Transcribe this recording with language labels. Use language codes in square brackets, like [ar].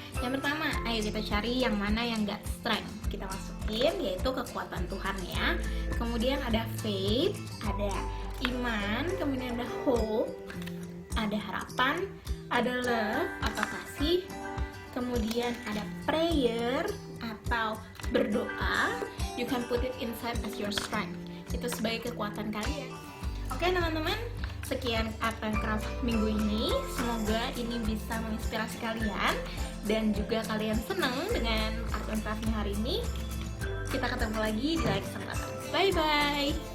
[id] Yang pertama, ayo kita cari yang mana yang gak strength. Kita masukin, yaitu kekuatan Tuhan ya. Kemudian ada faith, ada iman, kemudian ada hope, ada harapan, ada love atau kasih, kemudian ada prayer atau berdoa. [en] You can put it inside as your strength. [id] Itu sebagai kekuatan kalian. Oke teman-teman, sekian art and craft minggu ini. Semoga ini bisa menginspirasi kalian dan juga kalian senang dengan art and craftnya hari ini. Kita ketemu lagi di lain kesempatan. Bye bye.